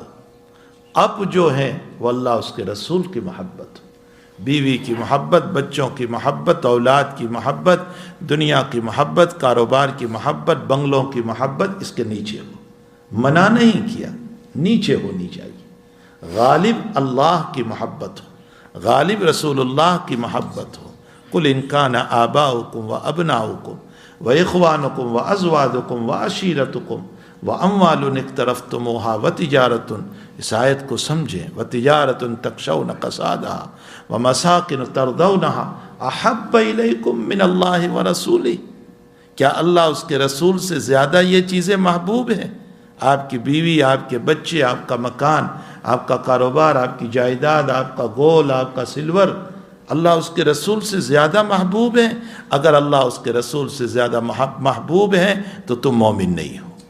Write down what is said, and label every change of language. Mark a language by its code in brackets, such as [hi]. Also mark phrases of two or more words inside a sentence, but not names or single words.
[ur] اب جو ہے وہ اللہ اس کے رسول کی محبت ہو، بیوی کی محبت، بچوں کی محبت، اولاد کی محبت، دنیا کی محبت، کاروبار کی محبت، بنگلوں کی محبت اس کے نیچے ہو۔ منع نہیں کیا، نیچے ہونی چاہیے۔ غالب اللہ کی محبت ہو، غالب رسول اللہ کی محبت ہو۔ [ar] قل ان کان آباؤکم و ابناؤکم و اخوانکم و ازواجکم و عشیرتکم و اموال اقترفتموها و تجارت، [ur] اس آیت کو سمجھیں، [ar] و تجارت تخشون کسادها و مساکن ترضونها احب الیکم من اللہ و رسولہ۔ [ur] کیا اللہ اس کے رسول سے زیادہ یہ چیزیں محبوب ہیں؟ آپ کی بیوی، آپ کے بچے، آپ کا مکان، آپ کا کاروبار، آپ کی جائیداد، آپ کا گول، آپ کا سلور، اللہ اس کے رسول سے زیادہ محبوب ہیں؟ اگر اللہ اس کے رسول سے زیادہ محبوب ہیں تو تم مومن نہیں ہو۔